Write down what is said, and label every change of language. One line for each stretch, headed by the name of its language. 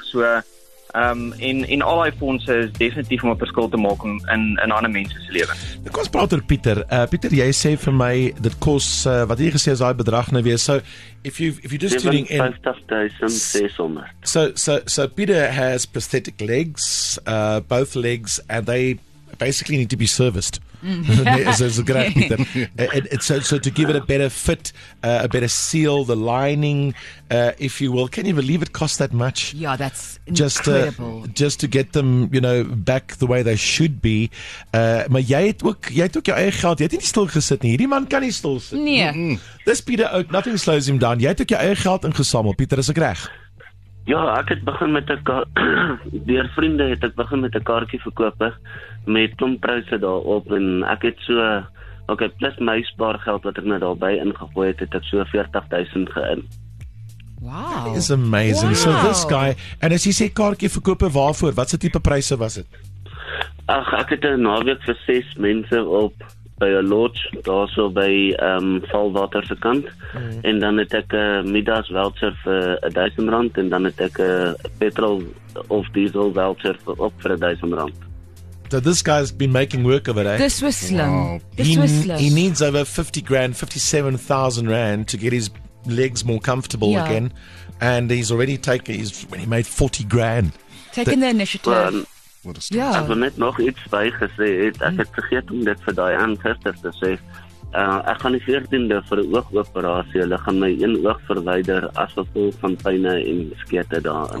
Afrikaans: So en al die fondse is definitief om 'n verskil te maak in ander mense se lewens. Kom ons praat oor Pieter. Pieter, jy sê vir my dit kos wat jy gesê is daai bedrag nou weer.
English: So if you just tuning in 57,600. So Peter has prosthetic legs, both legs, and they basically need to be serviced. It's a great so to give it a better fit, a better seal, the lining, if you will. Can you believe it cost that much? Yeah, that's incredible. Just to get them, back the way they should be.
Afrikaans: Maar jy het ook jou eie geld. Jy het nie stil gesit nie. Hierdie man kan nie stil sit. Nee. Dis Pieter ook.
English: Nothing slows him down.
Afrikaans: Jy het ook jou eie geld ingesamel. Pieter, is ek reg? Ja, ek het begin met 'n deur vriende het ek begin met 'n kaartjie verkoop met klompryse daarop en ek het so plus my spaargeld wat ek nou daarby ingegooi het ek so 40,000 geïn. Wow.
English: It's amazing. Wow. So this guy, and
Afrikaans: as jy sê kaartjie verkoop waarvoor? Wat se tipe pryse was dit? Ek het 'n naweek vir 6 mense op by 'n lodge daarso by Valwater se kant en dan het ek 'n middags voucher vir R1,000 en dan het ek 'n petrol of diesel voucher vir R1,000.
English: So this guy's been making work of it, eh?
Afrikaans: Dis was slim. Wow. Dis was slim.
English: He needs over 50 grand, 57,000 rand to get his legs more comfortable again, and he's already when he made 40 grand. Taking the initiative.
Afrikaans: Ek wil net nog iets bygesê het. Ek het vergeet om dit vir daai gister te sê. Ek gaan die 14de vir 'n oogoperasie. Hulle gaan my een oog verwyder as gevolg van pyne en skete daarin.